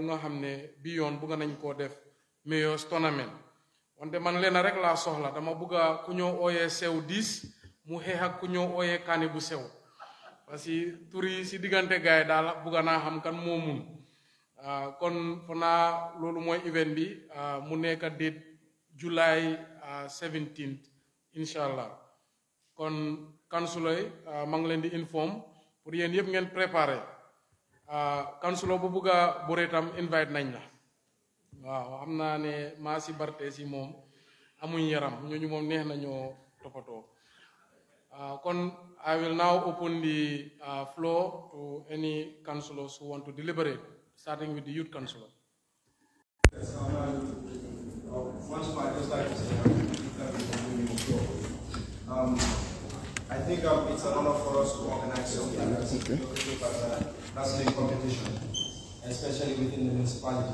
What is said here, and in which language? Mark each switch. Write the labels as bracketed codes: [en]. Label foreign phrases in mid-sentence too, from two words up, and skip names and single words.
[wo] nga xam ne bi yoon bugga nañ koo def meilleurs tournament wante man leen rek laa soxla dama bugga ku ñoo ooyee sew 10 mu xeex ak ku ñoo ooyee kaani bu sew [fr] parce que [wo] tur yi si diggante gaay daal bugga naa xam kan moo mun kon fa naa loolu mooy event bi mu nekk [en] date July 17th [wo] inshallah kon councilor yi ma ngi leen di inform pour yéen yëpp ngeen préparé councilor bu bugg a bëre tam invite nañ la waaw xam naa ne maa si barte si moom amuñ yaram ñooñu moom neex nañoo toppatoo kon [en] I will now open the floor to any councillors who want to deliberate, starting with the youth councillor. Yes, once more, I'd just like to say I think it's an honor for us to organize something as a wrestling competition, especially within the municipality.